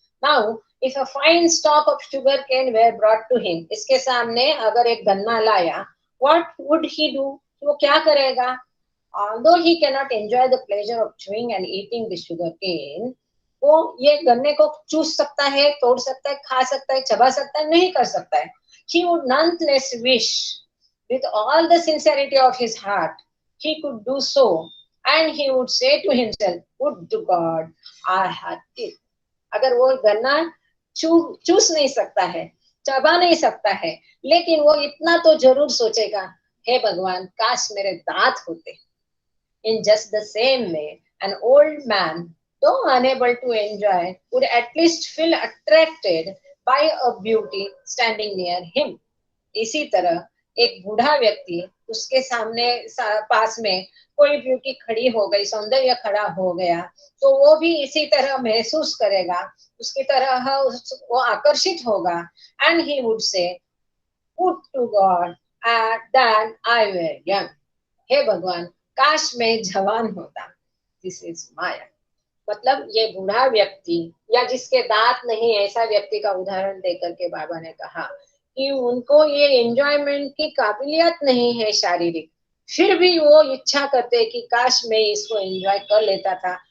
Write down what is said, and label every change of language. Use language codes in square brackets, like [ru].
[en] now if a fine stock of sugar cane were brought to him, [hi] इसके सामने अगर एक गन्ना लाया, [en] What would he do? [hi] वो क्या करेगा? [en] Although he cannot enjoy the pleasure of chewing and eating the sugar cane, [hi] वो ये गन्ने को चूस सकता है, तोड़ सकता है, खा सकता है, चबा सकता है? नहीं कर सकता है। [en] He would nonetheless wish with all the sincerity of his heart he could do so, and he would say to himself, would to God I had teeth. [hi] अगर वो गन्ना चूस नहीं सकता है, चबा नहीं सकता है, लेकिन वो इतना तो जरूर सोचेगा, हे भगवान काश मेरे दांत होते। [en] In just the same way, an old man, though unable to enjoy, would at least feel attracted by a beauty standing near him. [hi] इसी तरह एक बूढ़ा व्यक्ति, उसके सामने पास में कोई ब्यूटी खड़ी हो गई, सौंदर्य खड़ा हो गया, तो वो भी इसी तरह महसूस करेगा, उसकी तरह वो आकर्षित होगा। [en] And he would say, would to God that I were young. [hi] हे भगवान काश मैं जवान होता। [en] This is maya. [hi] मतलब ये बूढ़ा व्यक्ति या जिसके दांत नहीं, ऐसा व्यक्ति का उदाहरण देकर के बाबा ने कहा कि उनको ये एंजॉयमेंट की काबिलियत नहीं है शारीरिक, फिर भी वो इच्छा करते हैं कि काश मैं इसको एंजॉय कर लेता था।